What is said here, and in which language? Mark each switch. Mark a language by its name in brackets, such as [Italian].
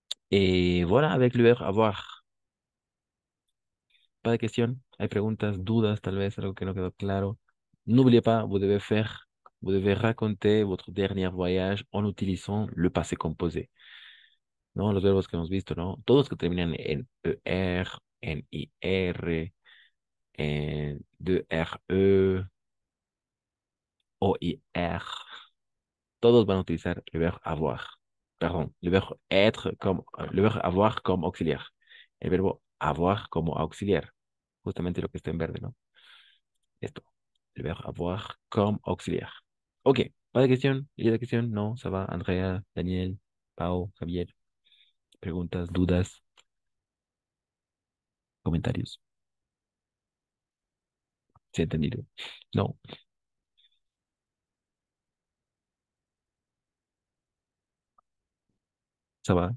[French] Et voilà, avec le verbe avoir. Pas de question. [Spanish] Hay preguntas, dudas, tal vez, algo que no quedó claro. [French] N'oubliez pas, vous devez raconter votre dernier voyage en utilisant le passé composé. [Spanish] ¿No? Los verbos que hemos visto, ¿no? Todos que terminan en ER, en IR, en DRE, OIR. Todos van a utilizar [French] le verbe avoir. Perdón, le verbe être comme, le verbe avoir [Spanish] como auxiliar. El verbo avoir como auxiliar. Justamente lo que está en verde, ¿no? Esto. [French] Le verbe avoir comme auxiliar. Ok, pas de question. ¿Y de question? No, ça va. Andrea, Daniel, Pau, Javier. [Spanish] Preguntas, dudas, comentarios. ¿Se ha entendido? [French] No, ça va.